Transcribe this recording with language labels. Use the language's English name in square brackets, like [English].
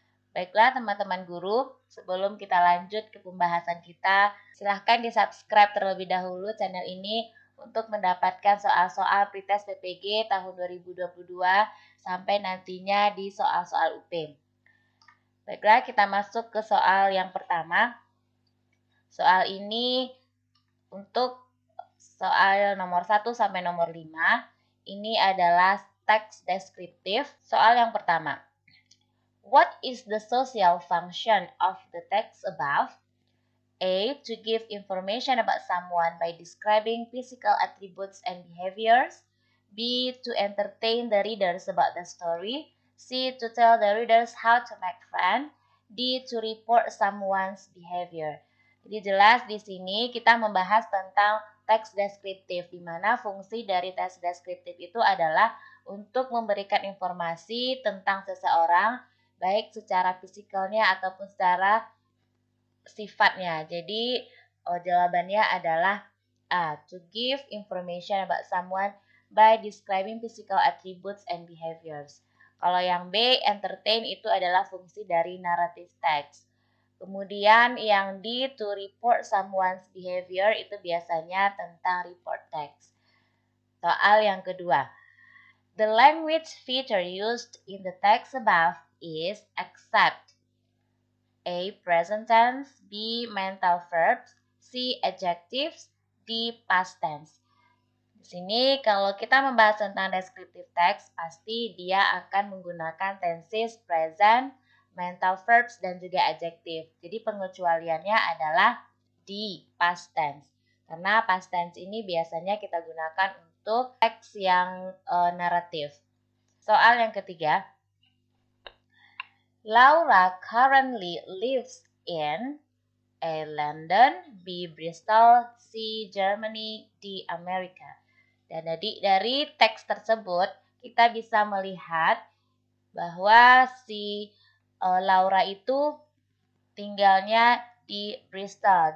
[Indonesian] Baiklah teman-teman guru, sebelum kita lanjut ke pembahasan kita, silahkan di-subscribe terlebih dahulu channel ini untuk mendapatkan soal-soal pretest PPG tahun 2022 sampai nantinya di soal-soal UP. Baiklah, kita masuk ke soal yang pertama. Soal ini untuk soal nomor 1 sampai nomor 5, ini adalah teks deskriptif. Soal yang pertama. [English] What is the social function of the text above? A. To give information about someone by describing physical attributes and behaviors. B. To entertain the readers about the story. C. To tell the readers how to make fun. D. To report someone's behavior. [Indonesian] Jadi jelas di sini kita membahas tentang teks deskriptif, di mana fungsi dari teks deskriptif itu adalah untuk memberikan informasi tentang seseorang, baik secara fisikalnya ataupun secara sifatnya. Jadi jawabannya adalah A. [English] To give information about someone by describing physical attributes and behaviors. [Indonesian] Kalau yang B, entertain, itu adalah fungsi dari narrative text. Kemudian yang D, [English] to report someone's behavior, [Indonesian] itu biasanya tentang report text. Soal yang kedua. [English] The language feature used in the text above is except. A. Present tense. B. Mental verbs. C. Adjectives. D. Past tense. [Indonesian] Di sini kalau kita membahas tentang descriptive text, pasti dia akan menggunakan tenses present, mental verbs, dan juga adjective. Jadi pengecualiannya adalah D. Past tense. Karena past tense ini biasanya kita gunakan untuk teks yang naratif. Soal yang ketiga. [English] Laura currently lives in A. London, B. Bristol, C. Germany, D. America. [Indonesian] Dan dari teks tersebut kita bisa melihat bahwa si Laura itu tinggalnya di Bristol.